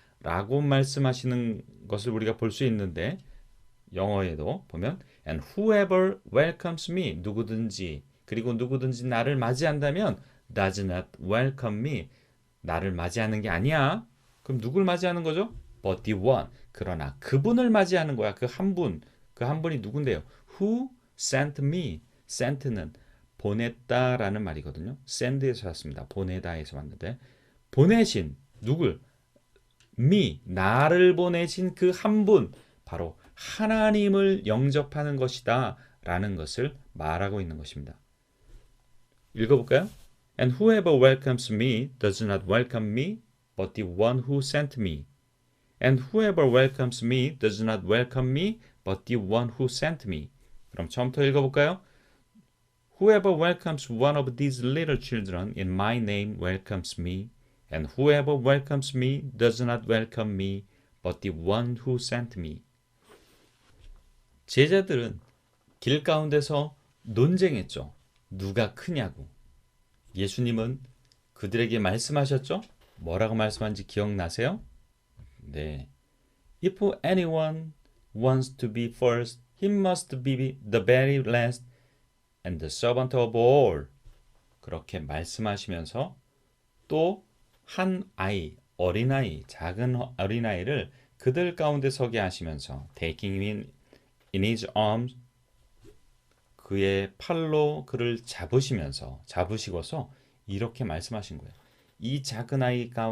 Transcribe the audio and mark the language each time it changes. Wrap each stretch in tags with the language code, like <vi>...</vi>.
<ko>라고 말씀하시는 것을 우리가 볼 수 있는데 영어에도 보면</ko> <en>and whoever welcomes me</en> <ko>누구든지 그리고 누구든지 나를 맞이한다면</ko> <en>does not welcome me</en> <ko>나를 맞이하는 게 아니야. 그럼 누굴 맞이하는 거죠?</ko> <en>but the one</en> <ko>그러나 그분을 맞이하는 거야. 그 한 분. 그 한 분이 누군데요?</ko> <en>who sent me sent는</en> <ko>보냈다라는 말이거든요. send에서 왔습니다. 보내다에서 왔는데 보내신 누굴? me 나를 보내신 그 한 분 바로 하나님을 영접하는 것이다 라는 것을 말하고 있는 것입니다. 읽어볼까요?</ko> <en>And whoever welcomes me does not welcome me but the one who sent me. And whoever welcomes me does not welcome me but the one who sent me.</en> <ko>그럼 처음부터 읽어볼까요?</ko> <en>Whoever welcomes one of these little children in my name welcomes me. And whoever welcomes me does not welcome me, but the one who sent me.</en> <ko>제자들은 길 가운데서 논쟁했죠. 누가 크냐고. 예수님은 그들에게 말씀하셨죠. 뭐라고 말씀한지 기억나세요? 네.</ko> <en>If anyone wants to be first, he must be the very last and the servant of all.</en> <ko>그렇게 말씀하시면서 또 한 아이, 어린아이, 작은 어린아이를 그들 가운데 서게 하시면서</ko> <en>taking him in his arms</en> <ko>그의 팔로 그를 잡으시고서 이렇게 말씀하신 거예요. 이 작은 아이</ko>